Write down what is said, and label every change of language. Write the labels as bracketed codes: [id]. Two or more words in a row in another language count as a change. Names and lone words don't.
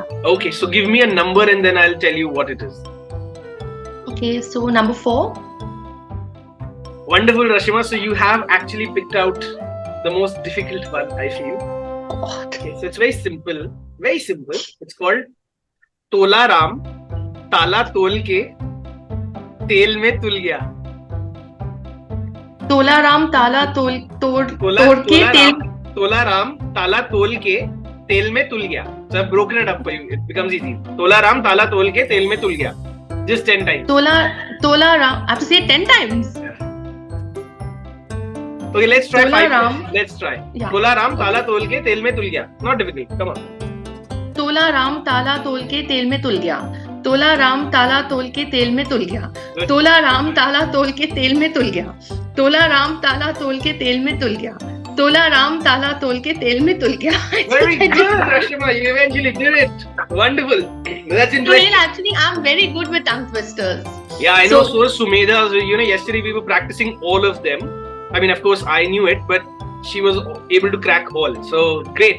[en] Okay, so give me a number and then I'll tell you what it is. Okay, so number 4. Wonderful, Rrashima. So you have actually picked out the most difficult one, I feel. Okay, so it's very simple. Very simple. It's called [hi] तोला राम, ताला तोल के, तेल में तुल गया. तोला राम, ताला तोल के, तेल. तोला राम, ताला तोल के, तेल में तुल गया. [en] So I've broken it up for you. It becomes easy. [hi] तोला राम, ताला तोल के, तेल में तुल गया. [en] Just 10 times. Tola Ram. I have to say it 10 times. Yeah. Okay, let's try 5 times. Let's try. Yeah. [hi] तोला राम, ताला तोल के, तेल में तुल गया. [en] Not difficult. Come on. [hi] तोला राम, ताला तोल के, तेल में तुल गया. तोला राम, ताला तोल के, तेल में तुल गया. तोला राम, ताला तोल के, तेल में तुल गया. तोला राम, ताला तोल के, तेल में तुल गया. तोला राम, ताला तोल के, तेल में तुल गया. [en] Very good, Rrashima. You eventually did it. Wonderful. That's interesting. Well, actually, I'm very good with tongue twisters. Yeah, I know. So is Sumedha. Yesterday we were practicing all of them. I mean, of course, I knew it, but she was able to crack all. So great.